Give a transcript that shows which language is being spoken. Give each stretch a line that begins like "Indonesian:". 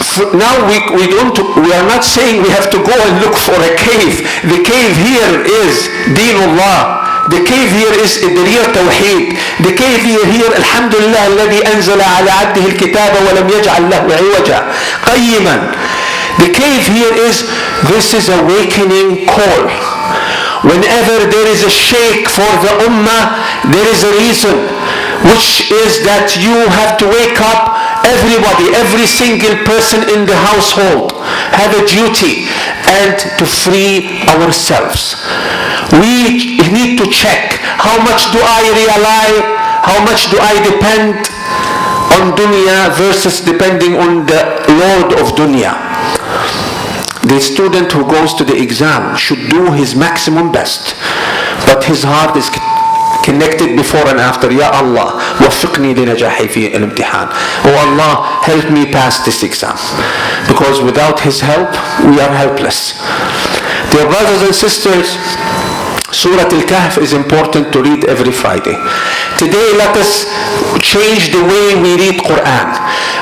English: Now we are not saying we have to go and look for a cave. The cave here is Deenullah. The cave here is the real Tawheed. The cave here,
Arabic: Alhamdulillah, الذي أنزل على عبده الكتاب ولم يجعل له عوجا قيما.
English: The cave here is, this is awakening call. Whenever there is a shake for the Ummah, there is a reason, which is that you have to wake up. Everybody, every single person in the household have a duty, and to free ourselves. We need to check, how much do I rely, how much do I depend on dunya versus depending on the Lord of dunya. The student who goes to the exam should do his maximum best, but his heart is connected before and after.
Arabic: Ya Allah, وفقني لنجاحي في الامتحان.
English: Oh Allah, help me pass this exam. Because without His help, we are helpless. Dear brothers and sisters, Surah Al-Kahf is important to read every Friday. Today, let us change the way we read Quran.